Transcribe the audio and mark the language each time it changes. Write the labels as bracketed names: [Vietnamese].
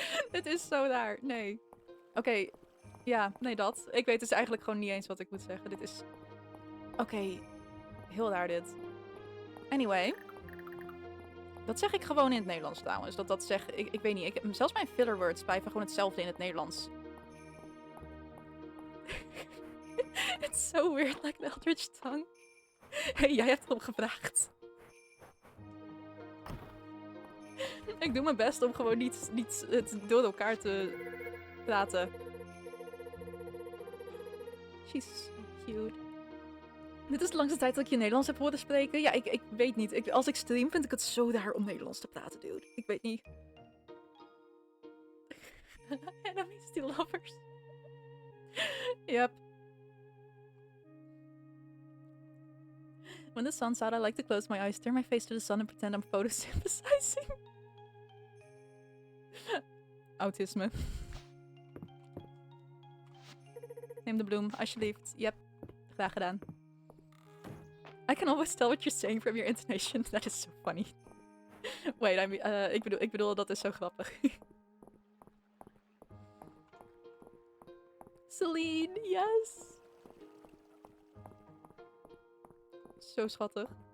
[Dutch] Dit is zo daar, nee. Oké, ja, nee dat. Ik weet dus eigenlijk gewoon niet eens wat ik moet zeggen. Dit is... Oké, heel raar dit. Anyway. Dat zeg ik gewoon in het Nederlands trouwens. Dat zeg... Ik weet niet. Zelfs mijn filler words blijven gewoon hetzelfde in het Nederlands. [English] It's so weird, like the Eldritch Tongue. [Dutch] Hey, jij hebt erom gevraagd. Ik doe mijn best om gewoon niet het door elkaar te praten. [English] She's so cute. [Dutch] Dit is de langste tijd dat ik je Nederlands heb horen spreken. Ja, ik weet niet. Als ik stream vind ik het zo daar om Nederlands te praten, dude. Ik weet niet. [English] Enemies to lovers. Yep. When the sun's out, I like to close my eyes, turn my face to the sun and pretend I'm photosynthesizing. [Dutch] Autisme. Neem de bloem, alsjeblieft. Yep, graag gedaan. [English] I can always tell what you're saying from your intonation. That is so funny. [Dutch] Wait, ik bedoel, dat is zo grappig. [English] Celine, yes! [Dutch] Zo schattig.